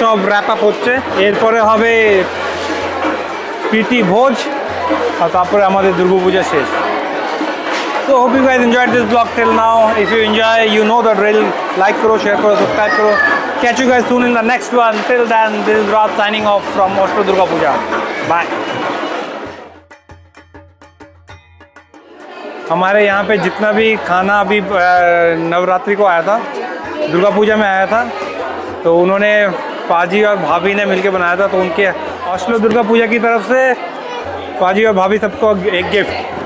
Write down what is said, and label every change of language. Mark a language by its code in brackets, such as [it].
[bn] Wrap up হচ্ছে, এরপরে হবে প্রীতি ভোজ, আর তারপরে আমাদের দুর্গাপূজা শেষ। [en] So hope you guys enjoyed this vlog till now. If you enjoy, you know the drill. [hi] Like karo, share karo, subscribe karo. [en] Catch you guys soon in the next one. Till then, this is Raj signing off from Oslo Durga Puja. Bye. [hi] हमारे यहाँ पे जितना भी खाना अभी नवरात्रि को आया था, दुर्गा पूजा में आया था, तो उन्होंने पाजी और भाभी ने मिलके बनाया था। तो उनके ओस्लो दुर्गा पूजा की तरफ से पाजी और भाभी सबको एक गिफ्ट।